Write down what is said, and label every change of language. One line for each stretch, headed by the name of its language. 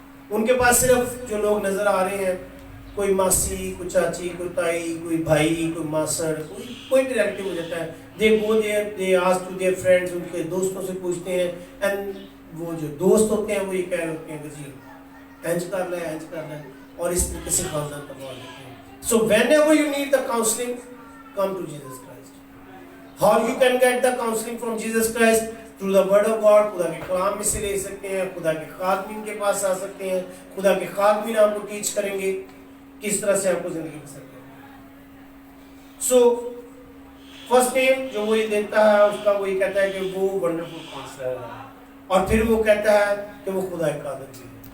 Urdu: ان کے پاس صرف جو لوگ نظر آ رہے ہیں، کوئی ماسی، کوئی چاچی، کوئی تائی، کوئی بھائی، کوئی ماسڑ، کوئی بھی ریلیٹیو ہو جاتا ہے.
English: They go there, they ask to their friends،
Urdu: ان کے دوستوں سے پوچھتے ہیں، and وہ جو دوست ہوتے ہیں وہ یہ کہہ رہے ہوتے ہیں کہ جی اینج کر لیں اینج کر لیں، اور اس طریقے سے خاندان تباہ ہو جاتے ہیں.
English: So whenever you need the counseling, come to Jesus Christ. How you can get the counseling from Jesus Christ? Through the word of God.
Urdu: خدا کے کلام میں سے لے سکتے ہیں، خدا کے خادمین کے پاس آ سکتے ہیں، خدا کے خادمین آپ کو ٹیچ کریں گے کس طرح سے آپ کو زندگی بسر کریں.
English: so first name
Urdu: جو وہ یہ دیتا ہے اس کا وہ یہ کہتا ہے کہ وہ ونڈرفل کاؤنسلر ہے، اور پھر وہ کہتا ہے کہ وہ خدا قادر بھی ہے.